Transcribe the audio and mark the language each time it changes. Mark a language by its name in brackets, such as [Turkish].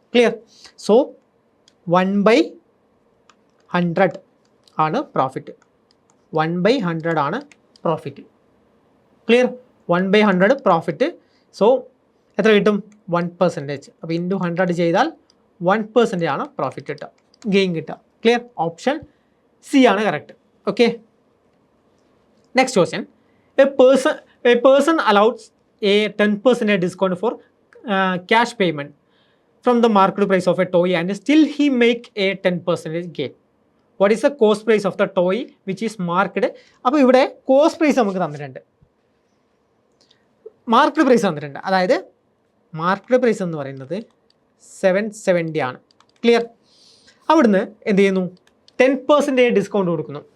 [Malayalam] Clear. So 1/100 ആണ് profit. 1/100 ആണ് profit. Clear. 1/100 profit. So എത്ര കിട്ടും, 1%. അപ്പോൾ ഇൻറ്റു 100 ചെയ്താൽ 1% ആണ് പ്രോഫിറ്റ് കിട്ടുക, ഗെയിൻ കിട്ടുക. ക്ലിയർ. ഓപ്ഷൻ സി ആണ് correct. Okay. [English] Next question, a person allows a 10% discount for cash payment from the market price of a toy and still he make a 10% gain. What is the cost price of the toy which is marked? [Malayalam] അപ്പോൾ ഇവിടെ cost price നമുക്ക് തന്നിട്ടുണ്ട്, market price തന്നിട്ടുണ്ട്. അതായത് market price എന്ന് പറയുന്നത് 770 ആണ്. Clear. അവിടുന്ന് എന്ത് ചെയ്യുന്നു, 10% ഡിസ്കൗണ്ട് കൊടുക്കുന്നു.